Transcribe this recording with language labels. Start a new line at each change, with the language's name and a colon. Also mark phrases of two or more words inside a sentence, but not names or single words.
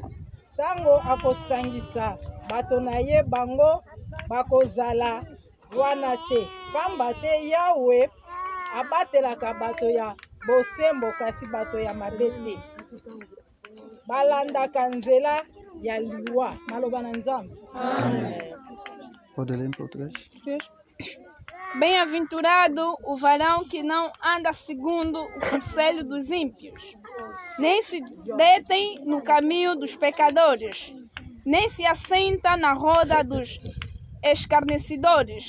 Lingala: Tango akosangisa bato na ye, bango bakozala wana te. Pamba te Yawe abatelaka bato ya bosembo kasi bato ya mabe te. Balandaka nzela ya liwa. Maloba na Nzambe.
Portuguese: Pode ler em português? Bem-aventurado o varão que não anda segundo o conselho dos ímpios, nem se detém no caminho dos pecadores, nem se assenta na roda dos escarnecedores.